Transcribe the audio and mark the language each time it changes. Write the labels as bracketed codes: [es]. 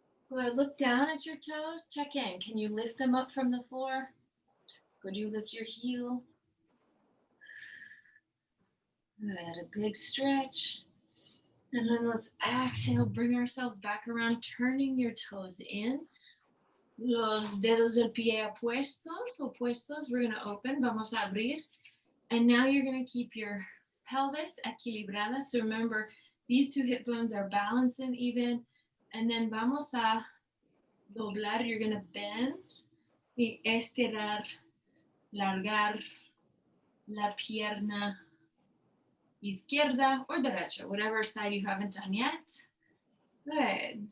[en] Go ahead, look down at your toes. Check in. Can you lift them up from the floor? Could you lift your heel? Good. A big stretch. And then let's exhale, bring ourselves back around, turning your toes in. [es] Los dedos del pie opuestos. [en] We're going to open. [es] Vamos a abrir. [en] And now you're going to keep your pelvis equilibrada. So remember, these two hip bones are balanced and even. And then [es] vamos a doblar. [en] You're going to bend [es] y estirar, largar la pierna izquierda [en] or derecha, whatever side you haven't done yet. Good.